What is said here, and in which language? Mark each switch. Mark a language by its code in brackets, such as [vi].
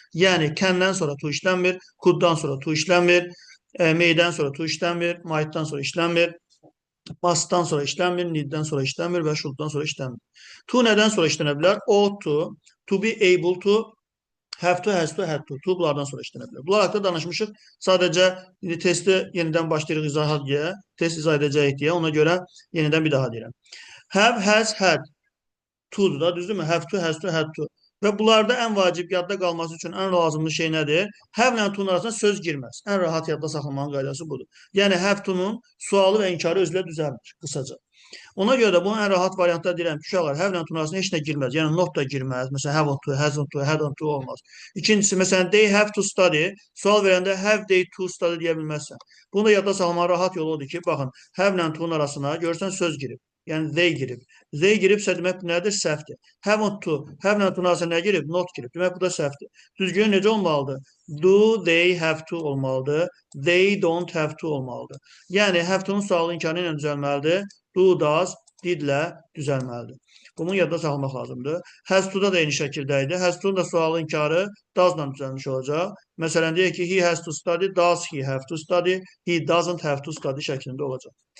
[az] Yəni can'dən sonra to işlənmir, could'dan sonra to işlənmir, may'dən sonra to işlənmir, might'dan sonra işlənmir, must'dan sonra işlənmir, need'dən sonra işlənmir və should'dan sonra işlənmir. To nədən sonra işlənə bilər? [en] Ought to be able to, have to, has to, had to. [az] To bunlardan sonra işlənə bilər. Bunlar haqqında danışmışıq. Sadəcə indi testi yenidən başlayırıq izahat deyə, test izah edəcəyik deyə. Ona görə yenidən bir daha deyirəm. Have, has, had. To'dur da, düzdürmü? Have to, has to, had to. Və bunlarda ən vacib yadda qalması üçün ən lazımlı şey nədir? Have ilə to'nun arasında söz girməz. Ən rahat yadda saxlamanın qaydası budur. Yəni have to'nun sualı və inkarı özülə düzəlmir, qısaca. Ona görə də bunun ən rahat variantda deyirəm ki, uşaqlar have ilə to'nun arasında heç nə girməz. Yəni not da girməz. [en] Məsələn, haven't to, hasn't to, hadn't to [az] olmaz. İkincisi, məsələn, [en] they have to study. [az] Sual verəndə [en] have they to study [az] deyə bilməzsən. Bunu da yadda saxlamanın rahat yolu odur ki, baxın, have ilə to'nun arasına görürsən söz girib. Yəni they girib. They giribsə demək bu nədir? Səhvdir. Haven't to, have ilə to'nun arasına nə girib? Not girib. Demək bu da səhvdir. Düzgün necə olmalıdır? [en] Do they have to [az] olmalıdır. [en] They don't have to [az] olmalıdır. Yəni have to'nun sualı inkarı ilə düzəlməlidir. Do, does, did-lə düzəlməlidir. Bunu yadda saxlamaq lazımdır. Has to-da da eyni şəkildə idi. Has to-nun da sualı inkarı does-la düzəlmiş olacaq. Məsələn, deyək ki, [en] he has to study, does he have to study, he doesn't have to study [az] şəklində olacaq.